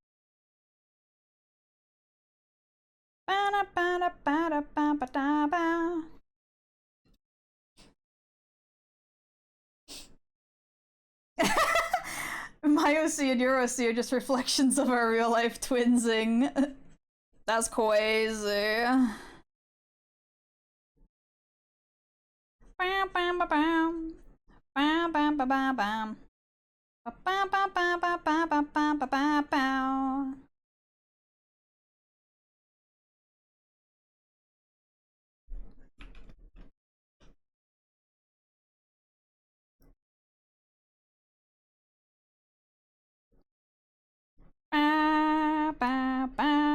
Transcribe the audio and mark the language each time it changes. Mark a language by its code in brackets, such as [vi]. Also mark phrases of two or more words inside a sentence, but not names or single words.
[en] My OC and your OC are just reflections of our real life twinsing. That's crazy. Bam bam bam bam. Bam bam bam bam bam. Bam bam bam bam bam bam bam bam bam. Ba ba ba.